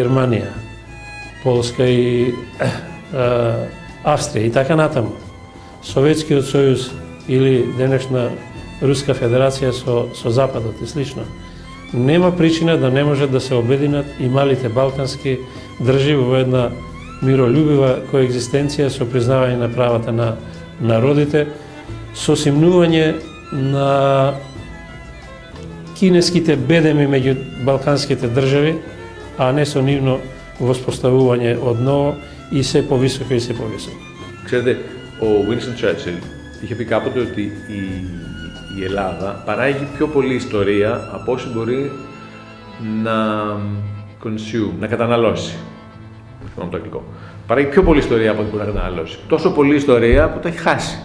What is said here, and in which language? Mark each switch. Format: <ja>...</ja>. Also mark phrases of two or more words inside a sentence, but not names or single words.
<mk>Германија, Полска и Австрија и така натаму, Советскиот сојуз или денешна Руска федерација со Западот и слично, нема причина да не може да се обединат и малите балкански држави во една миролюбива коегзистенција со признавање на правата на народите, со симнување на кинеските бедеми меѓу балканските држави, а не со нивно воспоставување од ново и се повисоко и се повисоко.</mk> <el>Ξέρετε, ο Winston Churchill είχε πει κάποτε ότι η Ελλάδα παράγει πιο πολλή ιστορία από όσο μπορεί να consume, να καταναλώσει. Θυμάμαι το αγγλικό. Παράγει πιο πολλή ιστορία από ό,τι μπορεί να καταναλώσει. Τόσο πολλή ιστορία που το έχει χάσει.</el>